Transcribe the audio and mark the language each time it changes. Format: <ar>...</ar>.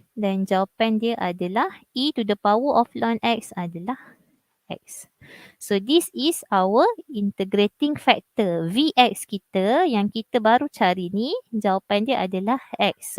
<ms>Dan jawapan dia adalah E to the power of ln x adalah x.</ms> <en>So this is our integrating factor.</en> <ms>Vx kita yang kita baru cari ni, jawapan dia adalah x.</ms>